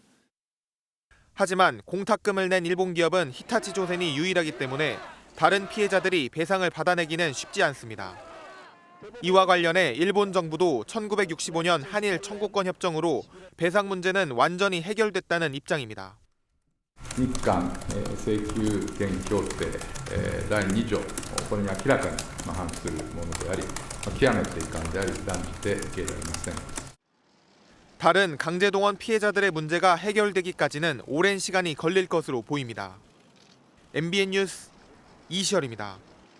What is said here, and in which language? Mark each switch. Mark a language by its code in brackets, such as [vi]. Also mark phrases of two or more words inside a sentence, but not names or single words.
[ko] 하지만 공탁금을 낸 일본 기업은 히타치 조선이 유일하기 때문에 다른 피해자들이 배상을 받아내기는 쉽지 않습니다. 이와 관련해 일본 정부도 1965년 한일 청구권 협정으로 배상 문제는 완전히 해결됐다는 입장입니다. [ja] 日韓請求権協定第2条、これに明らかに反するものであり、極めて遺憾であり断じて受け入れられません。 [ko] 다른 강제동원 피해자들의 문제가 해결되기까지는 오랜 시간이 걸릴 것으로 보입니다. MBN 뉴스 이시열입니다.